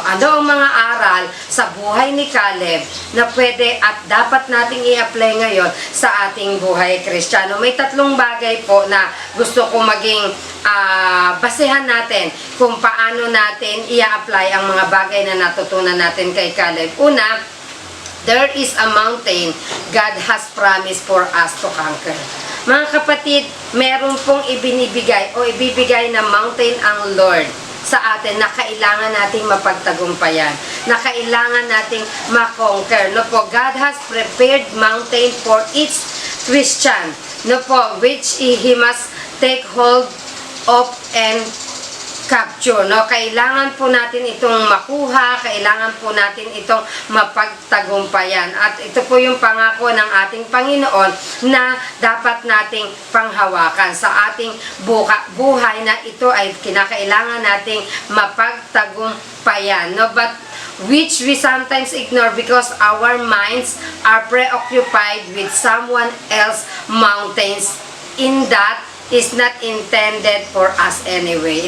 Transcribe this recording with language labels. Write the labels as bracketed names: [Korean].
[Filipino] Ano ang mga aral sa buhay ni Caleb na pwede at dapat nating i-apply ngayon sa ating buhay Kristiyano? May tatlong bagay po na gusto ko maging basehan natin kung paano natin i-apply ang mga bagay na natutunan natin kay Caleb. [English] Una, there is a mountain God has promised for us to conquer. [Filipino] Mga kapatid, meron pong ibinibigay o ibibigay na mountain ang Lord sa atin na kailangan nating mapagtagumpayan, na kailangan nating makonquer. No po, [English] God has prepared mountain for each Christian, no po, which He must take hold of and capture, no? [Filipino] Kailangan po natin itong makuha, kailangan po natin itong mapagtagumpayan. At ito po yung pangako ng ating Panginoon na dapat nating panghawakan sa ating buhay, na ito ay kinakailangan nating mapagtagumpayan, no? [English] But which we sometimes ignore because our minds are preoccupied with someone else mountains in that is not intended for us anyway.